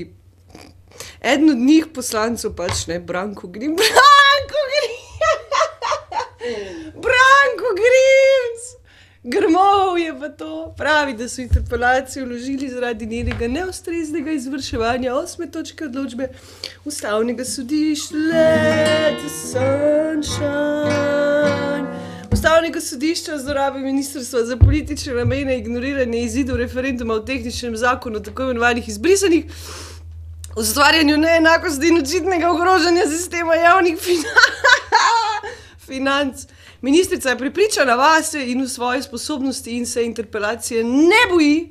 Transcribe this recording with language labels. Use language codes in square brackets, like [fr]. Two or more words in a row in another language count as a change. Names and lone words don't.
[sl] Eden od njih poslancev pač ne, Branko Grims. Grmov je pa to. Pravi, da so interpelacijo vložili zaradi njenega neustreznega izvrševanja 8. točke odločbe Ustavnega sodišča. [en] Let the sunshine. [sl] Ustavnega sodišča o zlorabi ministrstva za politične namene ignoriranje izidov referenduma o tehničnem zakonu tako imenovanih izbrisanih, ustvarjanju neenakosti in očitnega ogrožanja sistema javnih financ. Ministrica je prepričana vase in v svoje sposobnosti in se interpelacije ne boji.